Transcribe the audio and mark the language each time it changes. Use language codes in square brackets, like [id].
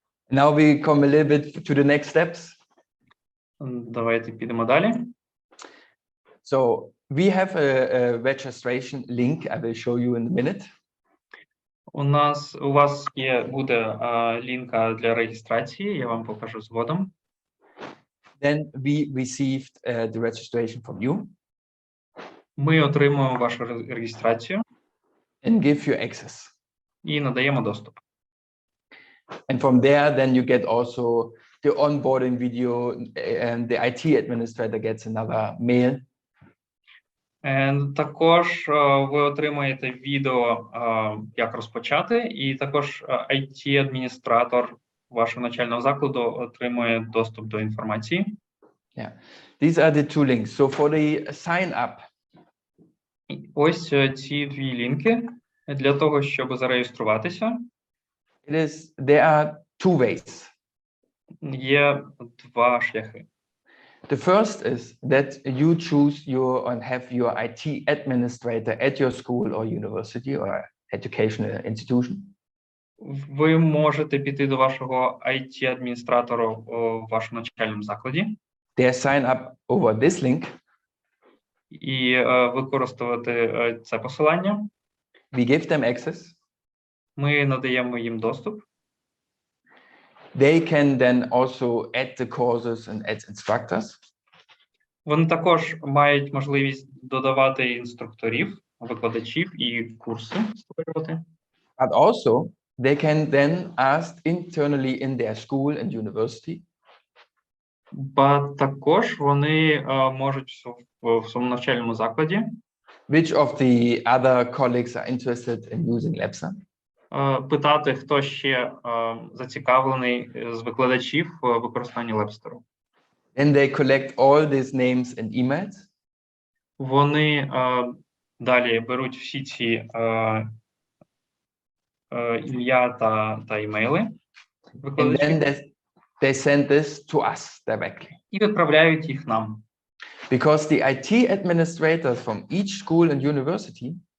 [en] Now we come a little bit to the next steps. [uk] Давайте підемо далі. [en] So we have a registration link I will show you in a minute. [uk] У вас буде лінка для реєстрації, я вам покажу згодом. [en] Then we received the registration from you. [uk] Ми отримуємо вашу реєстрацію [en] And give you access. [uk] і надаємо доступ. [en] And from there, then you get also the onboarding video, and the IT administrator gets another mail. [uk] Також ви отримаєте відео, як розпочати, і також IT-адміністратор вашого навчального закладу отримує доступ до інформації. [en] Yeah, these are the two links. So for the sign up. [uk] Ось ці дві лінки для того, щоб зареєструватися. [en] There are two ways. [uk] Є два шляхи. [en] The first is that you choose and have your IT administrator at your school or university or educational institution. [uk] Ви можете піти до вашого IT-адміністратора у вашому навчальному закладі. [en] They sign up over this link. [uk] І використовувати це посилання. [en] We give them access. [uk] Ми надаємо їм доступ. [en] They can then also add the courses and add instructors. [uk] Вони також мають можливість додавати інструкторів, викладачів і курси створювати. [en] But also they can then ask internally in their school and university. [uk] Також вони можуть в своєму навчальному закладі [en] Which of the other colleagues are interested in using Labster? [uk] Питати, хто ще зацікавлений з викладачів в використанні Labster. [en] Then they collect all these names and emails. [uk] Вони далі беруть всі ці ім'я та імейли викладачів. [en] And then they send this to us directly. [uk] І відправляють їх нам. [en] Because the IT administrators from each school and university